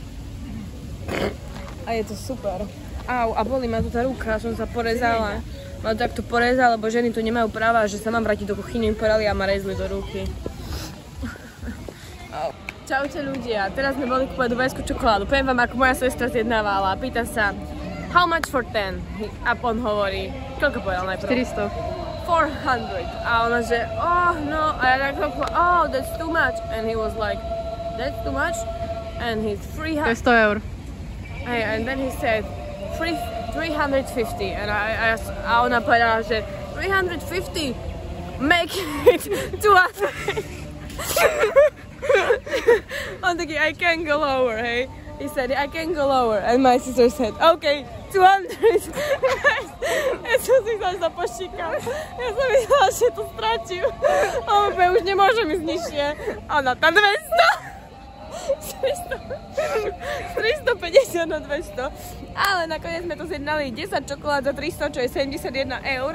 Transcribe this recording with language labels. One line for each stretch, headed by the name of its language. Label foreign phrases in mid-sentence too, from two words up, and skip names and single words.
Slovak: A je to super. Au, a boli ma tu tá ruka, som sa porezala. Ma to takto porezala, lebo ženy tu nemajú práva, že sa mám vrátiť do kuchyne, im porali a ma rezli do ruky. Čaute ľudia, teraz sme boli kúpať dubajskú čokoládu. Poviem vám, ako moja sestra zjednávala. Pýta sa,
English: how much for 10?
Slovak: A on hovorí, koľko povedal najprv? 400. 400. A ona že,
English: oh no,
Slovak: a ja tak
English: oh, that's too much. And he was like, that's too much? And he's 300.
Slovak: To je 100 eur.
English: Hey, and then he said, 350.
Slovak: And a ona povedala, že 350?
English: Make it 200.
Slovak: On taký,
English: I can't go lower, hey? He said, I can't go lower. And my sister said, okay, 200.
Slovak: Ja som si sa pošíkala. Ja som myslela, že to stratím. A on už nemôžem ísť nižšie. A ona, na 200. 350 na 200. Ale nakoniec sme to zjednali 10 čokolád za 300, čo je 71 eur.